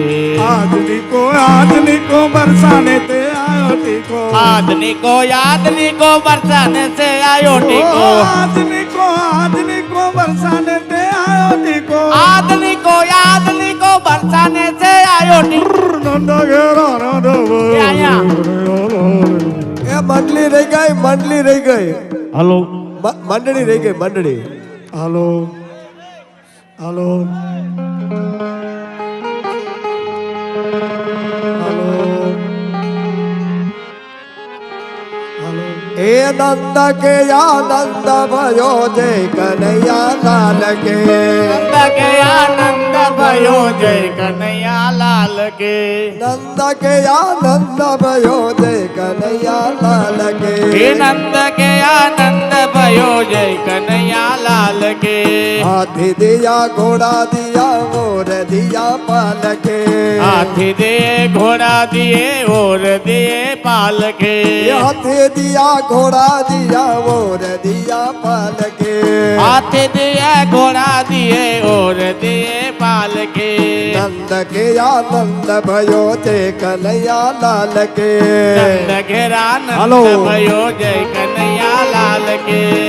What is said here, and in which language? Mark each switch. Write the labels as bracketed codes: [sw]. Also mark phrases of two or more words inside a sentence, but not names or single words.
[hi] आदमी को बरसाने ते आयो टीको आदमी को बरसाने से आयो टीको आदमी को बरसाने ते आयो टीको आदमी को बरसाने से आयो टीको नंद घेरा नंद क्या या? [gu] એ મંડળી રહી ગઈ [en] હલો [gu] મંડળી રહી ગઈ મંડળી [en] hello hello hello hello [hi] ए नंद के आनंद भयो जय कन्हैया लाल के नंद के आनंद भयो जय कन्हैया लाल के नंद के आनंद भयो जय कन्हैया लाल के हे नंद के आनंद भयो जय कन्हैया लाल के हाथी दिया घोड़ा दिया मोर दिया पाल के हाथी दिए घोड़ा दिए और दिए पाल के हाथी दिया घोड़ा दिया मोर दिया पाल के हाथी दिए घोड़ा दिए और दिए पाल के नंद के आनंद भयो जय कन्हैया लाल के नंद घेरा [en] हेलो। [hi] नंद भयो जय कन्हैया लाल के